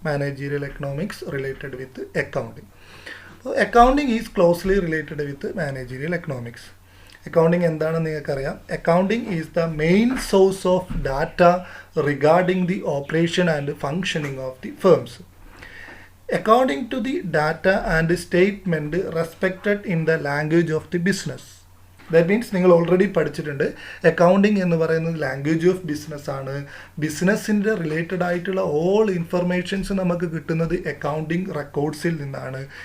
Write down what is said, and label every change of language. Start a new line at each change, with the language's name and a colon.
English: Managerial economics related with accounting. Accounting is closely related with managerial economics.
Malayalam: Accounting എന്താണെന്ന് നിങ്ങൾക്കറിയാം.
English: Accounting is the main source of data regarding the operation and functioning of the firms. According to the data and statement respected in the language of the business. That means
Malayalam: നിങ്ങൾ already പഠിച്ചിട്ടുണ്ട്, accounting എന്ന് പറയുന്നത് language of business ആണ്. ബിസിനസ്സിൻ്റെ related ആയിട്ടുള്ള all informations നമുക്ക് കിട്ടുന്നത് accounting റെക്കോർഡ്സിൽ നിന്നാണ്.